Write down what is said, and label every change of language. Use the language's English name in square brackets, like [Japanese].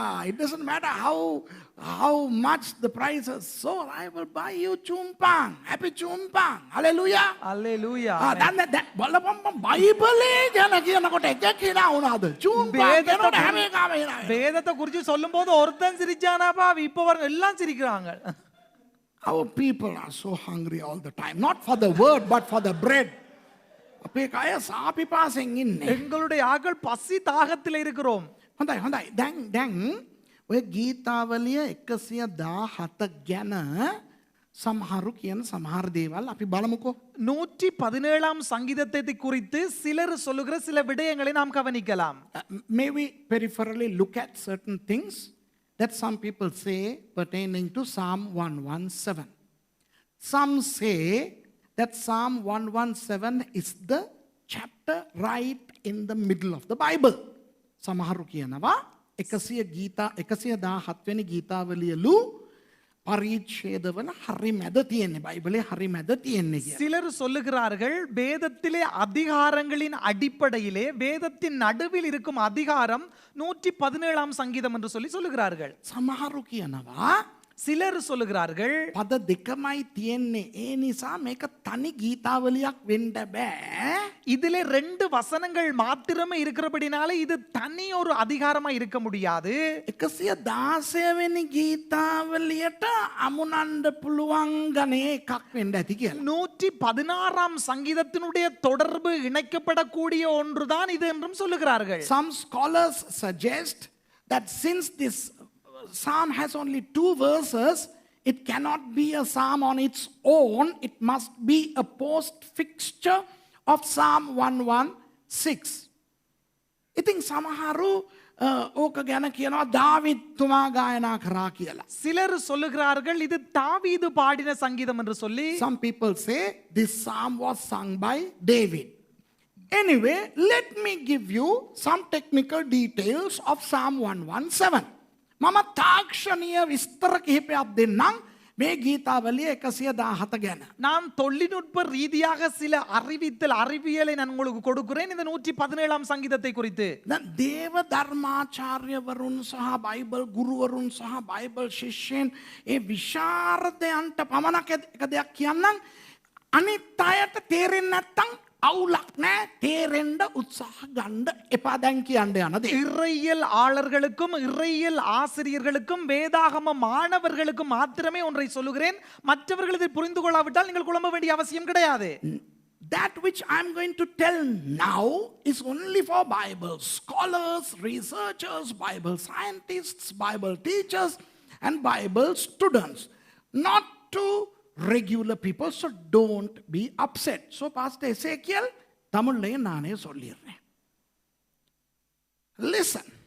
[English] It doesn't matter how much the price is. So I will buy you champagne. Happy champagne. Hallelujah. Hallelujah. [Sinhala] that බලපන් බයිබලේ ගැන කියනකොට එක කියලා වුණාද? චූම්පාන් කියනකොට හැම එකම එනවා. [Tamil] வேதத்தை குறித்து சொல்லும்போது ஒருத்தன் சிரிச்சானாப்பா, இப்ப வர எல்லாம் சிரிக்கிறாங்க. [English] Our people are so hungry all the time, not for the word but for the bread. [Sinhala] අපේ කය සාපිපාසෙන් ඉන්නේ. [Tamil] எங்களுடைய ஆட்கள் பசி தாகத்தில் இருக்கிறோம். [Sinhala] හොඳයි. දැන් ඔය ගීතාවලිය 117 ගැන සමහරු කියන සමහර දේවල් අපි බලමුකෝ. [Tamil] 117 சங்கீதத்தை குறித்து சிலர் சொல்லுகிற சில விடயங்களை நாம் கவனிக்கலாம். [English] May we peripherally look at certain things that some people say pertaining to Psalm 117. Some say that Psalm 117 is the chapter right in the middle of the Bible. [Sinhala] සමහරු කියනවා 117 වෙනි ගීතාවලියලු පරිච්ඡේදවල හරි මැද තියෙන්නේ. බයිබලේ හරි මැද තියෙන්නේ කියලා. [Tamil] சிலர் சொல்லுகிறார்கள் வேதத்திலே அதிகாரங்களின் அடிப்படையிலே வேதத்தின் நடுவில் இருக்கும் அதிகாரம் 117 சங்கீதம் என்று சொல்லுகிறார்கள். [Sinhala] සමහරු කියනවා [Tamil] சிலர் சொல்லுகிறார்கள் [Sinhala] පද දෙකමයි තියෙන්නේ. ඒ නිසා මේක තනි ගීතාවලියක් වෙන්න බෑ. [Tamil] இதிலே 2 வசனங்கள் மாத்திரமே இருக்கிறபடினால இது தனி ஒரு அதிகாரமா இருக்க முடியாது. [Sinhala] 116 වෙනි ගීතාවලියට අමුණන්න පුළුවන් ගණේ එකක් වෙන්න ඇති කියලා. [Tamil] 116 சங்கீதத்தினுடைய தொடர்பு இணைக்கப்படக்கூடிய ஒன்றுதான் இது என்றும் சொல்லுகிறார்கள். [English] Some scholars suggest that since this psalm has only 2 verses, it cannot be a psalm on its own. It must be a post fixture of Psalm 116. [Sinhala] ඉතින් සමහරු ඕක ගැන කියනවා දාවිද් තුමා ගායනා කරා කියලා. [Tamil] சிலர் சொல்லுகிறார்கள் இது தாவீது பாடின சங்கீதம் என்று சொல்லி. [English] Some people say this psalm was sung by David. Anyway, let me give you some technical details of Psalm 117. [Sinhala] මම තාක්ෂණීය විස්තර කිහිපයක් දෙන්නම්, මේ ගීතාවලිය 117 ගැන. [Tamil] நான் தொழில்நுட்ப ரீதியாக சில அறிவியலை நான் உங்களுக்கு கொடுக்கிறேன் இந்த 117ஆம் சங்கீதத்தை குறித்து. [Sinhala] දැන් දේව ධර්මාචාර්යවරුන් සහ බයිබල් ගුරුවරුන් සහ බයිබල් ශිෂ්‍යයන් ඒ විශාරදයන්ට පමණක් එක දෙයක් කියන්නම්. අනිත් අයට තේරෙන්නේ නැත්තම් අවුලක් නෑ, තේරෙන්න උත්සාහ ගන්න එපා දැන් කියන්න යන දේ. [Tamil] இறையியல் ஆளர்களுக்கும் இறையியல் ஆசிரியர்களுக்கும் வேதாகம மாணவர்களுக்கும் மாத்திரமே ஒன்றை சொல்லுகிறேன். மற்றவர்கள் இதை புரிந்து கொள்ளாவிட்டால் நீங்கள் குழம்ப வேண்டிய அவசியம் கிடையாது. [English] That which I'm going to tell now is only for Bible scholars, researchers, Bible scientists, Bible teachers, and Bible students, not to regular people. So don't be upset. So Pastor Ezekiel, Tamil [Tamil] நானே சொல்லிடுறேன். [English] Listen.